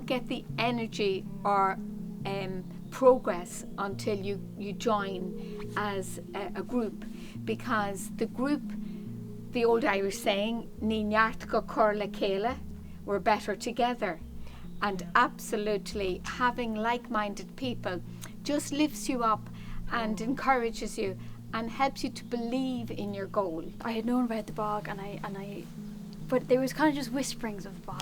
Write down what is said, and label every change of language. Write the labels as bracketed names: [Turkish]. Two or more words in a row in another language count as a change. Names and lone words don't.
[English] get the energy or progress until you join as a group, because the group, the old Irish saying, [Irish] Ní neart go cur le céile, [English] we're better together. And absolutely having like-minded people just lifts you up and encourages you and helps you to believe in your goal. I had known about the bog, but there was kind of just whisperings of the bog.